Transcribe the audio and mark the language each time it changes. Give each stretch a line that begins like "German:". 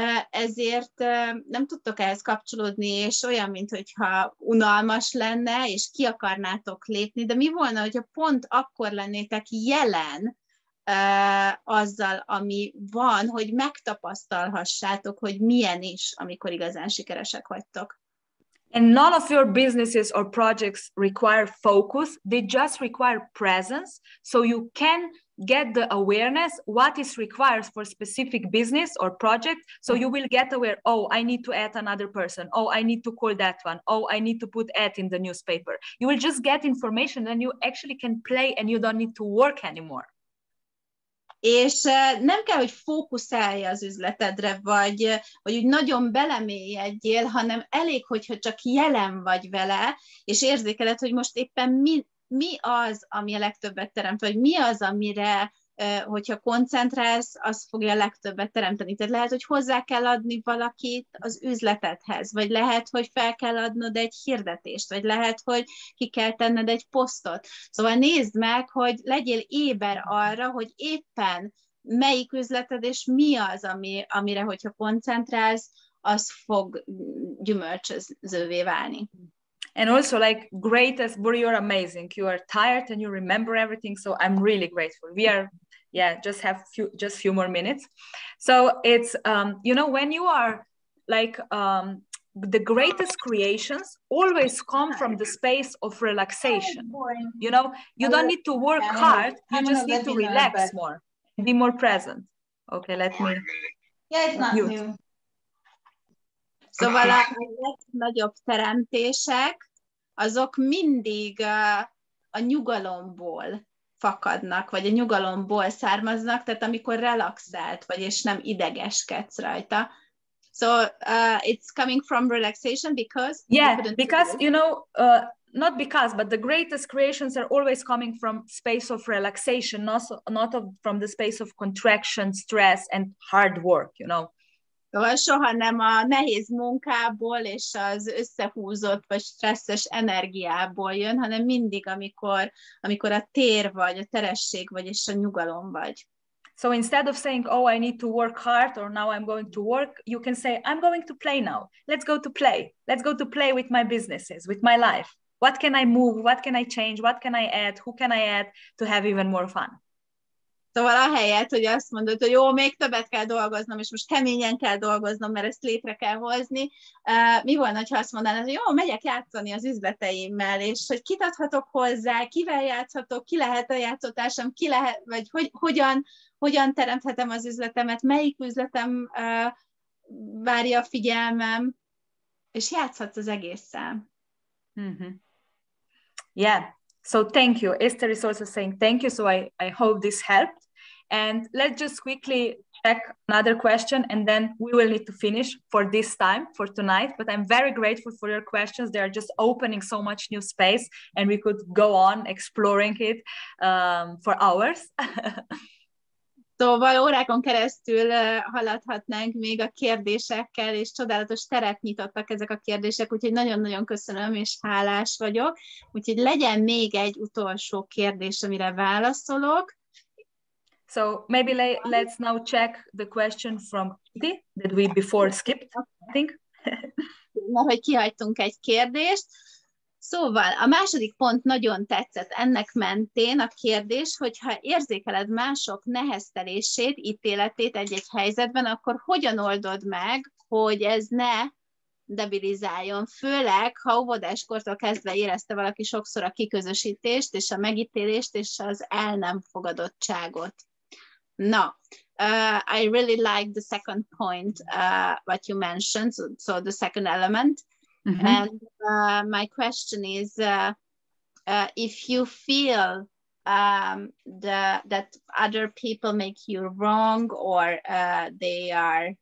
Hungarian: ezért nem tudtok ehhez kapcsolódni, és olyan, mintha unalmas lenne, és ki akarnátok lépni, de mi volna, hogyha pont akkor lennétek jelen azzal, ami van, hogy megtapasztalhassátok, hogy milyen is, amikor igazán sikeresek vagytok.
English: And none of your businesses or projects require focus. They just require presence. So you can get the awareness, what is required for specific business or project. So you will get aware, oh, I need to add another person. Oh, I need to call that one. Oh, I need to put ad in the newspaper. You will just get information and you actually can play and you don't need to work anymore.
Hungarian: És nem kell, hogy fókuszálj az üzletedre, vagy úgy nagyon belemélyedjél, hanem elég, hogyha csak jelen vagy vele, és érzékeled, hogy most éppen mi az, ami a legtöbbet teremt, vagy mi az, amire, hogyha koncentrálsz, az fogja a legtöbbet teremteni. Tehát lehet, hogy hozzá kell adni valakit az üzletedhez, vagy lehet, hogy fel kell adnod egy hirdetést, vagy lehet, hogy ki kell tenned egy posztot. Szóval nézd meg, hogy legyél éber arra, hogy éppen melyik üzleted, és mi az, amire, hogyha koncentrálsz, az fog gyümölcsözővé válni.
English: And also, like, greatest, Buri, you're amazing. You are tired and you remember everything. So I'm really grateful. We are, just have few more minutes. So it's, when you are like, the greatest creations always come from the space of relaxation. You don't need to work hard. You just need to relax more, be more present. Okay, let me. Yeah, it's not new.
Hungarian: Szóval a legnagyobb teremtések, azok mindig a nyugalomból fakadnak, vagy a nyugalomból származnak, tehát amikor relaxált vagy, és nem idegeskedsz rajta.
English: So it's coming from relaxation because... Yeah, because, not because, but the greatest creations are always coming from space of relaxation, not from the space of contraction, stress, and hard work,
Hungarian: Szóval soha nem a nehéz munkából és az összehúzott vagy stresszes energiából jön, hanem mindig, amikor a tér vagy, a teresség vagy, és a nyugalom vagy.
English: So instead of saying, oh, I need to work hard, or now I'm going to work, you can say, I'm going to play now. Let's go to play. Let's go to play with my businesses, with my life. What can I move? What can I change? What can I add? Who can I add to have even more fun?
Hungarian: Szóval ahelyett, hogy azt mondod, hogy jó, még többet kell dolgoznom, és most keményen kell dolgoznom, mert ezt létre kell hozni. Mi volna, ha azt mondanád, hogy jó, megyek játszani az üzleteimmel, és hogy kit adhatok hozzá, kivel játszhatok, ki lehet a játszótársam, ki lehet, vagy hogyan teremthetem az üzletemet, melyik üzletem várja a figyelmem, és játszhatsz az egésszel.
English: Mm-hmm. Yeah. So thank you. Esther is also saying thank you. So I hope this helped. And let's just quickly check another question, and then we will need to finish for this time, for tonight. But I'm very grateful for your questions. They are just opening so much new space, and we could go on exploring it for hours.
Hungarian: Szóval órákon keresztül haladhatnánk még a kérdésekkel, és csodálatos teret nyitottak ezek a kérdések, úgyhogy nagyon-nagyon köszönöm, és hálás vagyok. Úgyhogy legyen még egy utolsó kérdés, amire válaszolok.
English: So maybe let's now check the question from Kitty that we before skipped, I think.
Hungarian: Mert hogy kihagytunk egy kérdést. Szóval a második pont nagyon tetszett. Ennek mentén a kérdés, hogyha érzékeled mások neheztelését, ítéletét egy-egy helyzetben, akkor hogyan oldod meg, hogy ez ne debilizáljon? Főleg, ha óvodáskortól kezdve érezte valaki sokszor a kiközösítést, és a megítélést, és az el nem fogadottságot.
English: Na, I really like the second point, what you mentioned, so the second element. Mm-hmm. And my question is, if you feel that other people make you wrong, or they are